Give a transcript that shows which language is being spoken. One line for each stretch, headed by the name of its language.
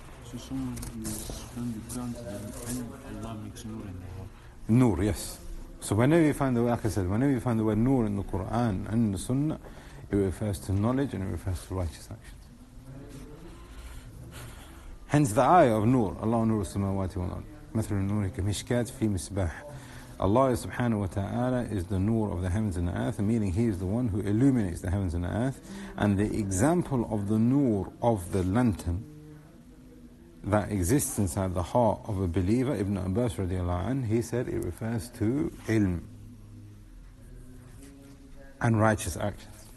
English: So someone who is firmly grounded in ilm, Allah makes nur in their heart. Nur, yes. So whenever you find the word, like I said, whenever you find the word nur in the Quran and in the Sunnah, it refers to knowledge and it refers to righteous actions. Hence the ayah of nur,
Arabic: Allah nur as-samawati wal ard. مثل النور كمشكاة في مصباح.
English: Allah subhanahu wa ta'ala is the nur of the heavens and the earth, meaning He is the one who illuminates the heavens and the earth. And the example of the nur of the lantern that exists inside the heart of a believer, Ibn Abbas radiallahu anh, he said it refers to ilm and righteous actions.